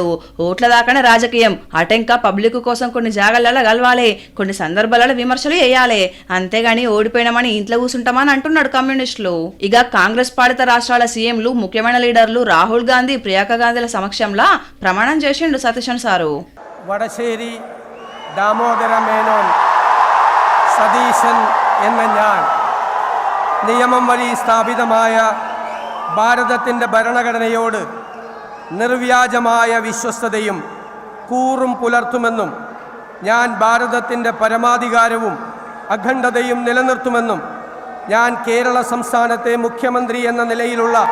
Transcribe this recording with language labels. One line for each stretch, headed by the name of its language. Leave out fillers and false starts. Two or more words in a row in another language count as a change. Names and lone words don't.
Telugu: ఓట్ల దాకానే రాజకీయం. అటెంకా పబ్లిక్ కోసం కొన్ని జాగాలలో గలవాలి, కొన్ని సందర్భాలలో విమర్శలు చేయాలి. అంతేగాని ఓడిపోయినామని ఇంట్లో కూర్చుంటామని అంటున్నాడు కమ్యూనిస్టులు. ఇక కాంగ్రెస్ పాలిత రాష్ట్రాల సీఎంలు, ముఖ్యమైన లీడర్లు రాహుల్ గాంధీ, ప్రియాంక గాంధీల సమక్షంలో ప్రమాణం చేసిండు సతీశన్ సారు.
Malayalam: വടശ്ശേരി ദാമോദര മേനോൻ സതീശൻ എന്ന ഞാൻ നിയമം വഴി സ്ഥാപിതമായ ഭാരതത്തിൻ്റെ ഭരണഘടനയോട് നിർവ്യാജമായ വിശ്വസ്തതയും കൂറും പുലർത്തുമെന്നും ഞാൻ ഭാരതത്തിൻ്റെ പരമാധികാരവും അഖണ്ഡതയും നിലനിർത്തുമെന്നും ഞാൻ കേരള സംസ്ഥാനത്തെ മുഖ്യമന്ത്രി എന്ന നിലയിലുള്ള